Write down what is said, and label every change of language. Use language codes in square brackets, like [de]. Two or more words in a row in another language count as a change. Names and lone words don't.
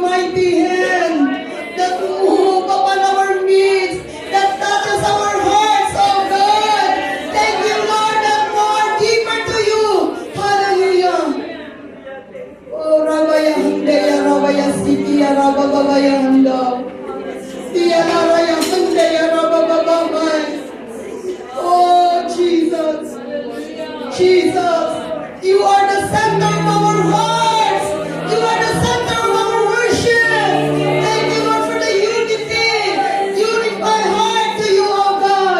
[en] mighty hand that move upon our midst, that touches our hearts, oh God. Thank you, Lord, that more deeper to you. Hallelujah. Oh, Rabaya Handeya, Rabaya Sikiya, Rababaya Handa. Diya Naraya Handeya, Rabababay. Oh, Jesus. Jesus. You are the center of our hearts. You are the center of our worship. Thank you, Lord, for the unity. Unify heart to you, oh God.